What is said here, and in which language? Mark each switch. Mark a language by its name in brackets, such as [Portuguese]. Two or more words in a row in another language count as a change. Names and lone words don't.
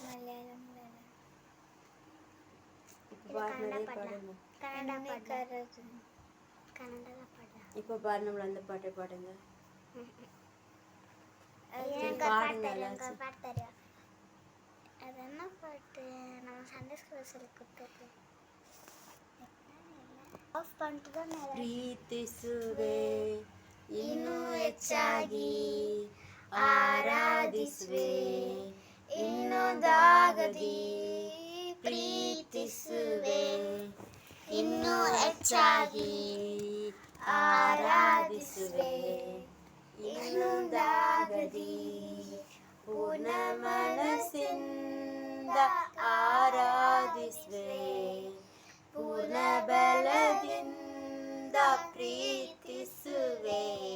[Tamil] இப்போ பாரு நம்மள அந்த பாட்டை பாடுங்க. பாடுங்க எல்லாச்சும். அது என்ன பாட்டு? நம்ம சண்டே ஸ்கூல்ல சொல்லி கொடுத்தது. ஆஃப் பண்ணிட்டு தான் [Kannada] ಪ್ರೀತಿಸುವೆ ಇನ್ನೂ ಹೆಚ್ಚಾಗಿ ಆರಾಧಿಸುವೆ ಇನ್ನೊಂದಾಗದಿ ಪ್ರೀತಿಸುವೆ ಇನ್ನೂ ಹೆಚ್ಚಾಗಿ ಆರಾಧಿಸುವೆ ಇನ್ನೊಂದಾಗದಿ ಪೂರ್ಣ ಮನಸ್ಸಿಂದ ಆರಾಧಿಸುವೆ ಪೂರ್ಣ ಬಲದಿಂದ ಪ್ರೀತಿಸುವೆ